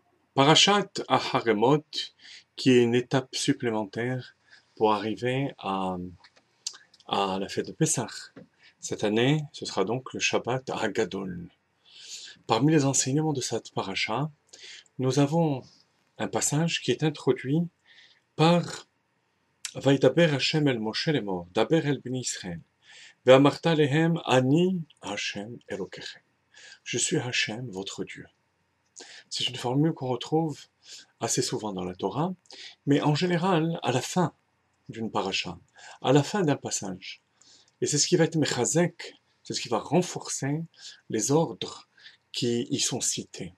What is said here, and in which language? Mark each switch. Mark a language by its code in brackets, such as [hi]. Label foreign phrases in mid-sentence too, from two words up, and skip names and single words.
[fr] Parashat Aharemot, qui est une étape supplémentaire pour arriver à la fête de Pessah. Cette année, ce sera donc le Shabbat Hagadol. Parmi les enseignements de cette paracha, nous avons un passage qui est introduit par [he] וידבר השם אל משה לאמר דבר אל בני ישראל ואמרת להם אני השם אלוקיכם. [fr] Je suis Hashem, votre Dieu. C'est une formule qu'on retrouve assez souvent dans la Torah, mais en général à la fin d'une paracha, à la fin d'un passage. Et c'est ce qui va être mechazek, c'est ce qui va renforcer les ordres qui y sont cités.